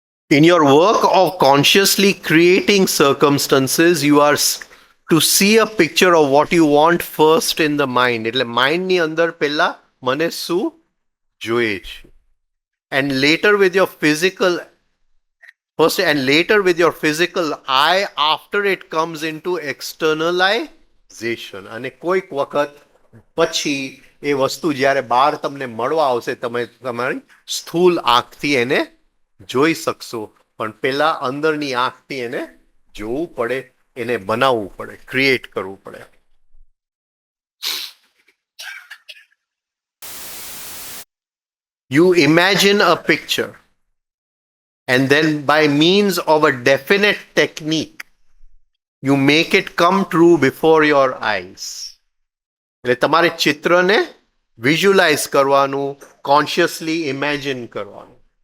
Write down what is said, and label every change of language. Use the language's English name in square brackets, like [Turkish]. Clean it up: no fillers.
[English] In your work of consciously creating circumstances, you are to see a picture of what you want first in the mind. [Gujarati] એટલે માઇન્ડની અંદર પહેલા મને શું જોઈએ છે, [English] and later with your physical first and later with your physical eye after it comes into externalization. [Gujarati] અને કોઈક વખત પછી એ વસ્તુ જ્યારે બહાર તમને મળવા આવશે તમે તમારી સ્થૂલ આંખથી એને જોઈ શકશો, પણ પેલા અંદરની આંખથી એને જોવું પડે, એને બનાવવું પડે, ક્રિએટ કરવું પડે. [English] You imagine a picture and then by means of a definite technique you make it come true before your eyes. [Gujarati] એટલે તમારે ચિત્રને વિઝ્યુલાઇઝ કરવાનું, કોન્શિયસલી ઇમેજિન કરવાનું.